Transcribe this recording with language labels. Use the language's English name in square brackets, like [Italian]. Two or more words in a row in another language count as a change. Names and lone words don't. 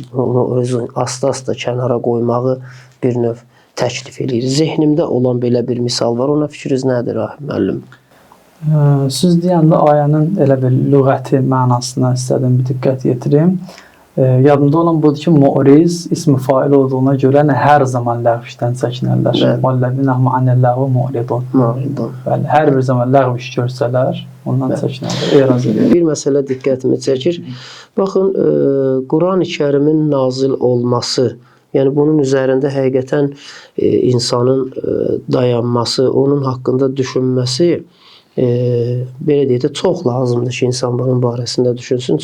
[Azerbaijani] Mu'rizun asta-asta kənara qoymağı bir növ təklif eləyir. Zehnimdə olan belə bir misal var. Ona fikriniz nədir, müəllim? Siz deyəndə ayənin elə bir lüğəti mənasına istədim bir diqqət yetirim. Yadımda olan budur ki, mu'riz ismi fail olduğuna görə hər zaman ləğv işdən çəkinərlər. [Arabic] وَالَّذِينَ هُمْ عَنِ اللَّغْوِ مُعْرِضُونَ. [Azerbaijani] Hər bir zaman ləğv iş görsələr, ondan çəkinərlər. Bir məsələ diqqətimi çəkir. Baxın, Quran-ı Kərimin nazil olması, yəni bunun üzərində həqiqətən insanın dayanması, onun haqqında düşünməsi belə deyək də çox lazımdır ki, insan bunun barəsində düşünsün.